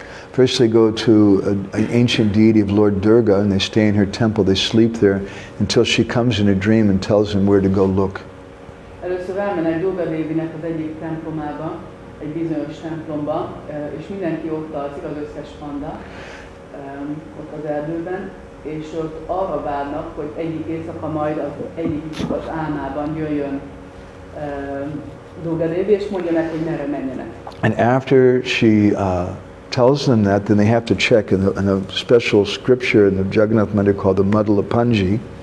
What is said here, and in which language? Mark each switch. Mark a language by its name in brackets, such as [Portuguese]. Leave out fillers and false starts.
[English] First they go to an ancient deity of Lord Durga and they stay in her temple, they sleep there until she comes in a dream and tells them where to go look. [Hungarian] Először elmennek Durga Dévinek az egyik templomába, egy bizonyos templomba, és mindenki ott alszik, az összes panda, ott az erdőben, és ott arra várnak, hogy egyik éjszaka majd egyik az álmában jöjjön Durga Dévi, és mondja meg, hogy merre menjenek. [English] And after she tells them that, then they have to check in a special scripture in the Jagannath Mandir called the Madhula Panji.